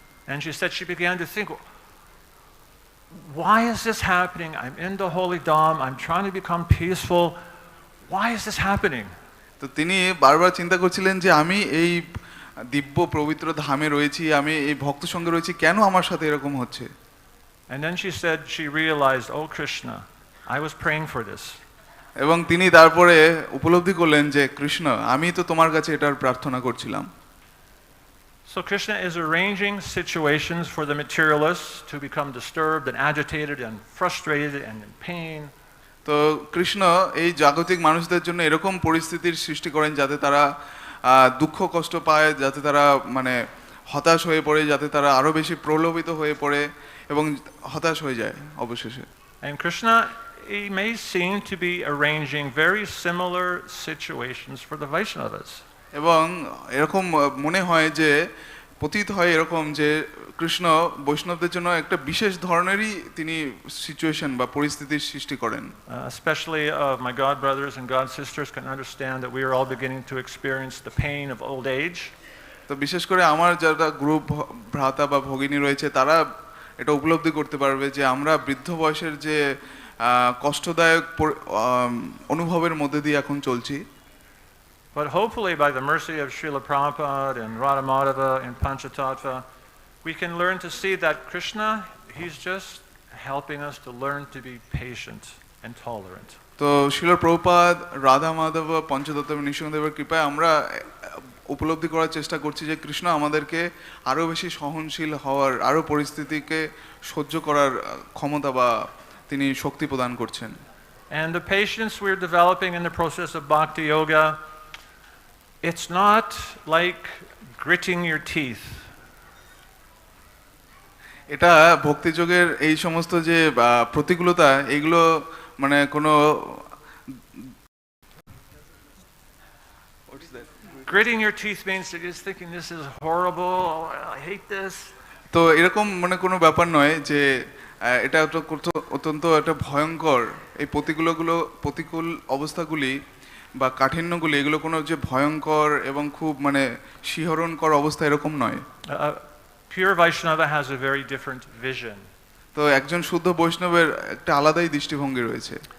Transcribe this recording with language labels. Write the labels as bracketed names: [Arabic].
[English] And she said she began to think, why is this happening? I'm in the holy dham, I'm trying to become peaceful. Why is this happening? [Bangla] তো তিনি বারবার চিন্তা করছিলেন যে আমি এই দিব্য পবিত্র ধামে রয়েছি, আমি এই ভক্ত সঙ্গে রয়েছি, কেন আমার সাথে এরকম হচ্ছে? [English] And then she said she realized, oh Krishna, I was praying for this. [Bangla] এবং তিনি তারপরে উপলব্ধি করলেন যে কৃষ্ণ, আমি তো তোমার কাছে এটার প্রার্থনা করছিলাম। [English] So Krishna is arranging situations for the materialists to become disturbed and agitated and frustrated and in pain. [Bangla] তো কৃষ্ণ এই জাগতিক মানুষদের জন্য এরকম পরিস্থিতির সৃষ্টি করেন যাতে তারা দুঃখ কষ্ট পায়, যাতে তারা মানে হতাশ হয়ে পড়ে, যাতে তারা আরো বেশি প্রলোভিত হয়ে পড়ে এবং হতাশ হয়ে যায় অবশেষে। [English] And Krishna, he may seem to be arranging very similar situations for the Vaishnavas. [Bangla] এবং এরকম মনে হয় যে প্রতীত হয় এরকম যে কৃষ্ণ বৈষ্ণবদের জন্য একটা বিশেষ ধরনেরই তিনি সিচুয়েশন বা পরিস্থিতির সৃষ্টি করেন। [English] Especially my God brothers and God sisters can understand that we are all beginning to experience the pain of old age. [Bangla] তো বিশেষ করে আমার যারা গ্রুপ ভ্রাতা বা ভগিনী রয়েছে তারা এটা উপলব্ধি করতে পারবে যে আমরা বৃদ্ধ বয়সের যে কষ্টদায়ক অনুভবের মধ্যে দিয়ে এখন চলছি। [English] But hopefully by the mercy of Srila Prabhupada and Radhamadava and Panchatattva, we can learn to see that Krishna, he's just helping us to learn to be patient and tolerant. [Bangla] তো শ্রীল প্রভুপাদ, রাধা মাধব, পঞ্চতত্ত্ব নৃসিংহদেবের কৃপায় আমরা উপলব্ধি করার চেষ্টা করছি যে কৃষ্ণ আমাদেরকে আরো বেশি সহনশীল হওয়ার, আরো পরিস্থিতিকে সহ্য করার ক্ষমতা বা তিনি শক্তি প্রদান করছেন। [English] And the patience we're developing in the process of bhakti yoga, it's not like gritting your teeth. [Bangla] এটা ভক্তিযোগের এই সমস্ত যে প্রতিকূলতা, এগুলো মানে কোনো [English] Gritting your teeth means you're just thinking this is horrible, I hate this. [Bangla] তো এরকম মানে কোনো ব্যাপার নয় যে এটা অত্যন্ত একটা ভয়ঙ্কর, এই প্রতিকূল অবস্থাগুলি বা কাঠিন্যগুলি এগুলো কোনো যে ভয়ঙ্কর এবং খুব মানে শিহরণকর অবস্থা এরকম নয়। [English] Pure Vaishnava has a very different vision. [Bangla] তো একজন শুদ্ধ বৈষ্ণবের একটা আলাদাই দৃষ্টিভঙ্গি রয়েছে।